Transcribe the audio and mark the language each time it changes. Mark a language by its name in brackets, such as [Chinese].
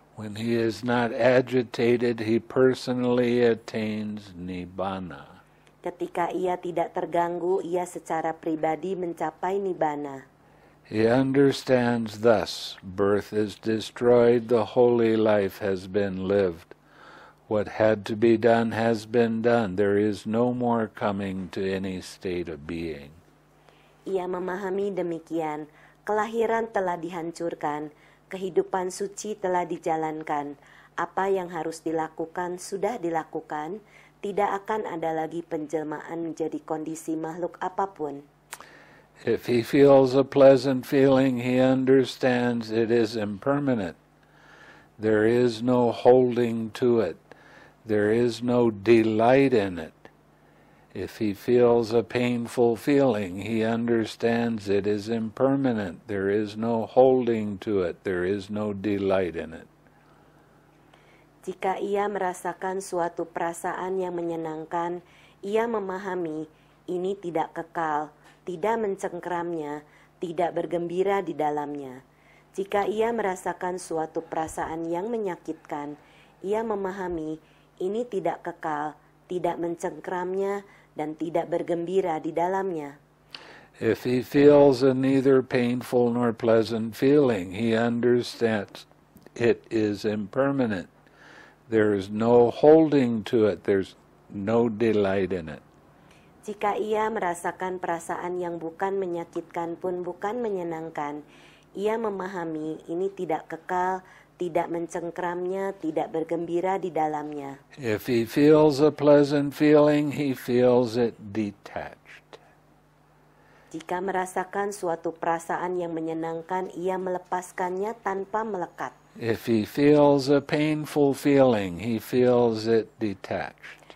[English] When he is not agitated, he personally attains nibbana. [Indonesian] Ketika ia tidak terganggu, ia secara pribadi mencapai nibbana. [English] He understands thus, birth is destroyed, the holy life has been lived. What had to be done has been done. There is no more coming to any state of being. [Indonesian] Ia memahami demikian, kelahiran telah dihancurkan, kehidupan suci telah dijalankan, apa yang harus dilakukan sudah dilakukan, tidak akan ada lagi penjelmaan menjadi kondisi makhluk apapun. [English] If he feels a pleasant feeling, he understands it is impermanent. There is no holding to it. There is no delight in it. If he feels a painful feeling, he understands it is impermanent. There is no holding to it. There is no delight in it. [Indonesian] Jika ia merasakan suatu perasaan yang menyenangkan, ia memahami ini tidak kekal, tidak mencengkeramnya, tidak bergembira di dalamnya. Jika ia merasakan suatu perasaan yang menyakitkan, ia memahami ini tidak kekal, tidak mencengkeramnya, dan tidak bergembira di dalamnya. [English] If he feels a neither painful nor pleasant feeling, he understands it is impermanent. There is no holding to it. There's no delight in it. [Indonesian] Jika ia merasakan perasaan yang bukan menyakitkan pun bukan menyenangkan, ia memahami ini tidak kekal, tidak mencengkeramnya, tidak bergembira di dalamnya. [English] If he feels a pleasant feeling, he feels it detached. [Indonesian] Jika merasakan suatu perasaan yang menyenangkan, ia melepaskannya tanpa melekat. [English] If he feels a painful feeling, he feels it detached.